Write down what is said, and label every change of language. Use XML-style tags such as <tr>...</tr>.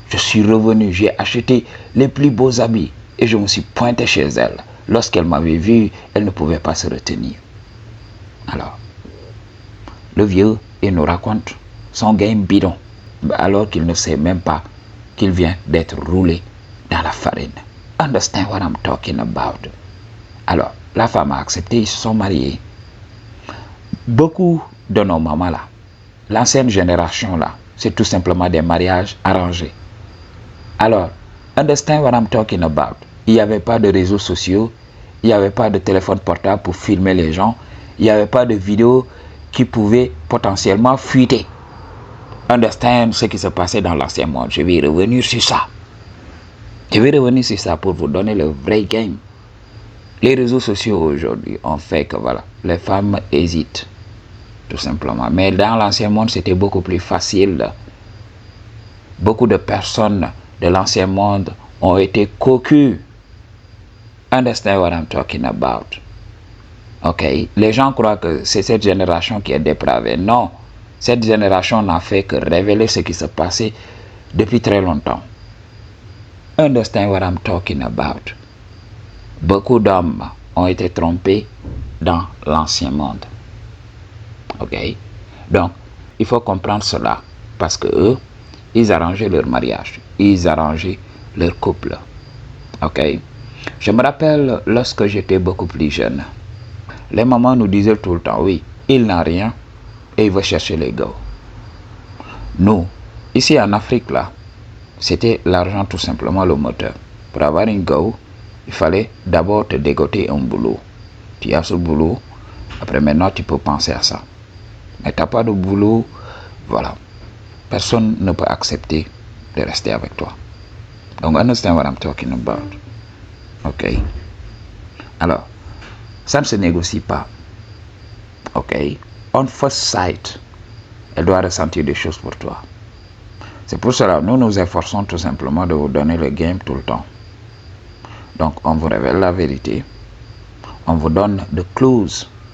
<fr>Je suis revenu, j'ai acheté les plus beaux habits et je me suis pointé chez elle. Lorsqu'elle m'avait vu, elle ne pouvait pas se retenir. Alors, le vieux, il nous raconte son game bidon, alors qu'il ne sait même pas qu'il vient d'être roulé dans la farine.</fr> <en>Understand what I'm talking about?</en> <fr>Alors, la femme a accepté, ils se sont mariés. Beaucoup de nos mamans là, l'ancienne génération là, c'est tout simplement des mariages arrangés.</fr> <en>Alors, understand what I'm talking about?</en> <fr>Il n'y avait pas de réseaux sociaux, il n'y avait pas de téléphone portable pour filmer les gens, il n'y avait pas de vidéos qui pouvaient potentiellement fuiter. Understand ce qui se passait dans l'ancien monde. Je vais revenir sur ça. Je vais revenir sur ça pour vous donner le vrai game. Les réseaux sociaux aujourd'hui ont fait que voilà, les femmes hésitent. Tout simplement. Mais dans l'ancien monde, c'était beaucoup plus facile. Beaucoup de personnes de l'ancien monde ont été cocus.</fr> <en>Understand what I'm talking about? Ok?</en> <fr>Les gens croient que c'est cette génération qui est dépravée. Non. Cette génération n'a fait que révéler ce qui se passait depuis très longtemps.</fr> <en>Understand what I'm talking about?</en> <fr>Beaucoup d'hommes ont été trompés dans l'ancien monde. Ok? Donc, il faut comprendre cela. Parce que eux, ils arrangeaient leur mariage. Ils arrangeaient leur couple. Ok? Je me rappelle lorsque j'étais beaucoup plus jeune. Les mamans nous disaient tout le temps, oui, il n'a rien et il va chercher les gars. Nous, ici en Afrique, là, c'était l'argent tout simplement le moteur. Pour avoir une go, il fallait d'abord te dégoter un boulot. Tu as ce boulot, après maintenant tu peux penser à ça. Mais tu n'as pas de boulot, voilà. Personne ne peut accepter de rester avec toi.</fr> <en>Donc, understand what I'm talking about. Ok?</en> <fr>Alors, ça ne se négocie pas. Ok?</fr> <en>On first sight,</en> <fr>elle doit ressentir des choses pour toi. C'est pour cela que nous nous efforçons tout simplement de vous donner le game tout le temps. Donc, on vous révèle la vérité. On vous donne des clues.</fr>